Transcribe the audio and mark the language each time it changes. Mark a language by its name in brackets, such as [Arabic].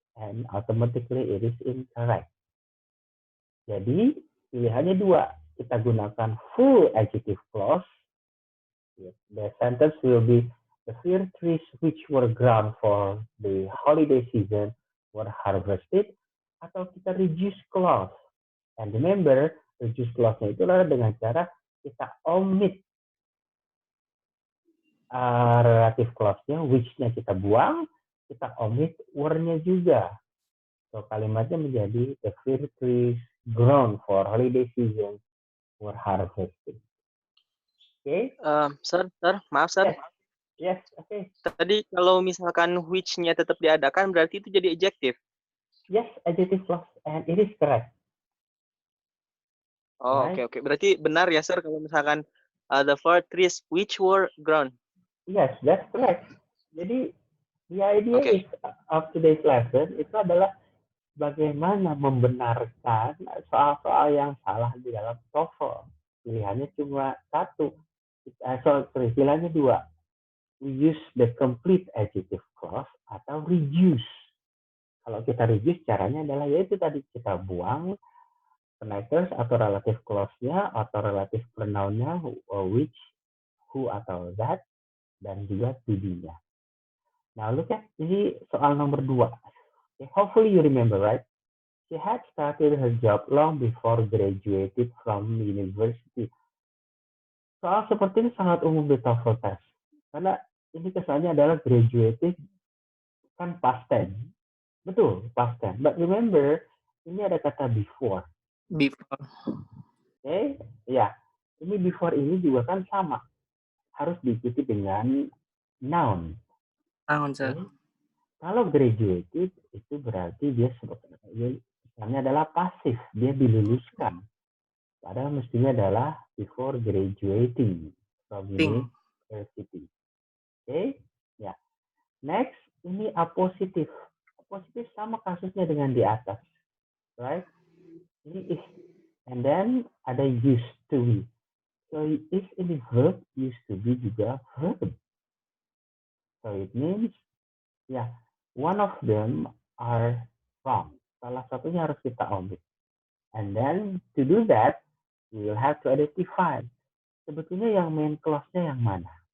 [English] And automatically it is incorrect. [Indonesian] Jadi, pilihannya dua. Kita gunakan full adjective clause. [English] The sentence will be, the fir trees which were ground for the holiday season were harvested. [Indonesian] Atau kita reduce clause. [English] And remember, [Indonesian] reduce clause-nya itu adalah dengan cara kita omit relative clause-nya, which-nya kita buang, kita omit were-nya juga. So, kalimatnya menjadi [English] the fir trees grown for holiday season were harvested. [Indonesian] Oke? Sir, maaf sir. [English] Yes, oke. [Indonesian] Tadi kalau misalkan which-nya tetap diadakan, berarti itu jadi adjective. [English] Yes, adjective clause, and it is correct. Oh, Right. [Indonesian] oke. Berarti benar ya sir kalau misalkan [English] the fir trees which were grown. Yes, that's correct. Jadi, the idea Okay. is of today's lesson [Indonesian] itu adalah bagaimana membenarkan soal-soal yang salah di dalam TOEFL. Pilihannya cuma satu. Pilihannya dua. [English] We use the complete adjective clause atau reduce. [Indonesian] Kalau kita reduce, caranya adalah yaitu tadi kita buang connectors atau relative clause-nya atau relative pronoun-nya, which, who atau that, dan juga to be-nya. [English] Now look at [Indonesian] ini soal nomor 2. [English] Okay, hopefully you remember, right? She had started her job long before graduated from university. [Indonesian] Soal seperti ini sangat umum di TOEFL test. Karena ini kesannya adalah graduated kan past tense. Betul, [English] past tense. But remember, [Indonesian] ini ada kata [English] before. Before. [Indonesian] Oke, ya. Ini before ini juga kan sama. Harus diikuti dengan noun. [English] Noun, sir. Okay. [Indonesian] Kalau graduated itu berarti dia sebetulnya adalah pasif, dia diluluskan. Padahal mestinya adalah [English] before graduating from university. [Indonesian] Oke, ya. Next, ini apositif. Apositif sama kasusnya dengan di atas, right? [English] Ini is, and then ada used to be. So is ini verb, used to be juga verb. So it means, yeah, one of them are wrong. [Indonesian] Salah satunya harus kita omit. [English] And then to do that, we will have to identify. [Indonesian] Sebetulnya yang main clause-nya yang mana?